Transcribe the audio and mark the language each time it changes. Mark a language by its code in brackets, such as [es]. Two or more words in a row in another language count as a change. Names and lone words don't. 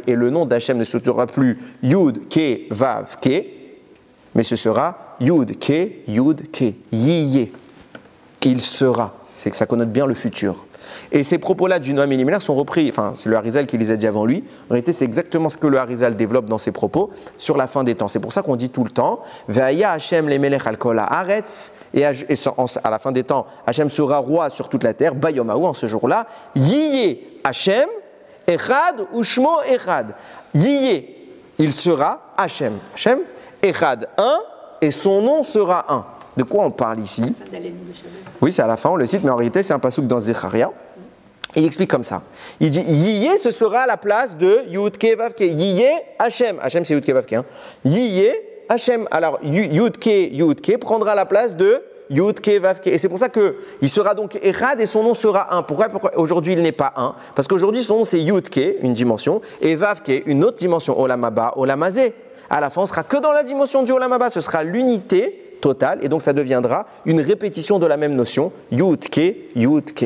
[fr] Et le nom d'Hachem ne se sera plus Yud, Ke, Vav, Ke, mais ce sera Yud, Ke, Yiyé. Il sera. C'est que ça connote bien le futur. Et ces propos-là du Noam Elimelech sont repris, enfin c'est le Harizal qui les a dit avant lui, en réalité c'est exactement ce que le Harizal développe dans ses propos sur la fin des temps. C'est pour ça qu'on dit tout le temps, [he] והיה השם למלך על כל הארץ, [fr] et à la fin des temps, Hashem sera roi sur toute la terre, Bayomahu en ce jour-là, [he] יהיה השם אחד ושמו אחד. [fr] Yiyé, il sera Hashem. Hashem, Echad, un, et son nom sera un. De quoi on parle ici? Oui, c'est à la fin, on le cite, mais en réalité, c'est un passouk dans Zecharia. Il explique comme ça. Il dit Yiyé, ce sera à la place de Yud-Ke Vav-Ke. [he] יהיה השם. [fr] Hashem, c'est Yud-Ke Vav-Ke. [he] Hein. יהיה השם. [fr] Alors, Yud-Ke prendra la place de Yud-Ke Vav-Ke. Et c'est pour ça qu'il sera donc Echad et son nom sera un. Pourquoi aujourd'hui il n'est pas un? Parce qu'aujourd'hui, son nom c'est Yud-Ke, une dimension, et Vav-Ke, une autre dimension. [he] עולם הבא, עולם הזה. [fr] À la fin, on sera que dans la dimension du [he] עולם הבא. [fr] Ce sera l'unité totale, et donc ça deviendra une répétition de la même notion, Yud-Ke, Yud-Ke.